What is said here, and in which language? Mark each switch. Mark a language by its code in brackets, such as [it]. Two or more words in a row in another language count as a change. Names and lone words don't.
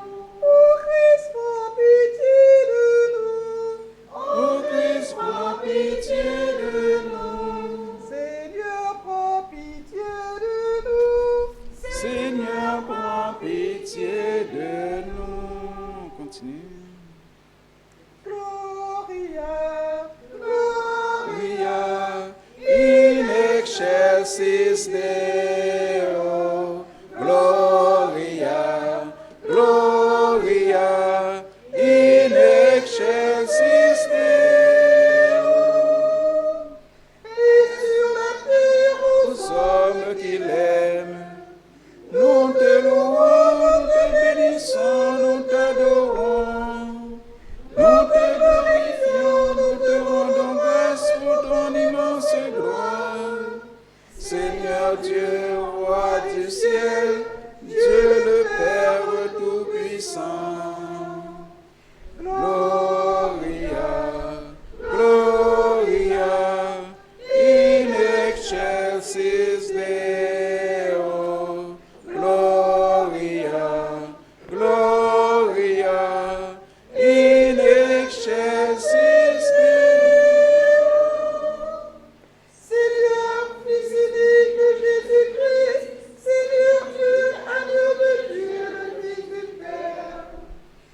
[fr] Ô Christ, prends pitié de nous. Ô Christ, prends pitié de nous. Seigneur, prends pitié de nous. Seigneur, prends pitié de nous. Continue. [la] Gloria, Gloria in excelsis Deo. Gloria, Gloria in excelsis Deo. [fr] et sur la terre Aux hommes qui l'aiment, nous te louons, nous te bénissons, nous t'adorons. Nous te glorifions, nous te rendons grâce pour ton immense gloire. Seigneur Dieu, roi du ciel, Dieu le Père Tout-Puissant. [la] Gloria, Gloria, in excelsis Deo. Gloria, Gloria, in excelsis Deo. [fr] Seigneur, Fils unique de Jésus-Christ, Seigneur Dieu, agneau de Dieu, le Fils du Père,